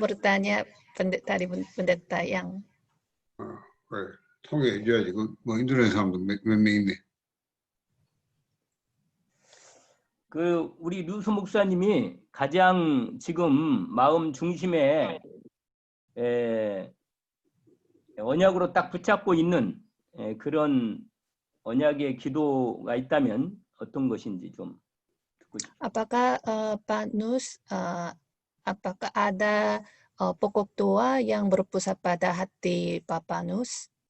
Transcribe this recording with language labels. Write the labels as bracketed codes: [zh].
[id] bertanya dari pendeta yang [ko] 그래, 통역해줘야지. 뭐 인도네시아 사람도 몇 명인데. 그 우리 누수 목사님이 가장 지금 마음 중심에 언약으로 딱 붙잡고 있는 그런 언약의 기도가 있다면 어떤 것인지 좀 듣고 싶어요. [id] Apakah Pak Nus, apakah ada pokok doa yang berpusat pada hati Papa Nus?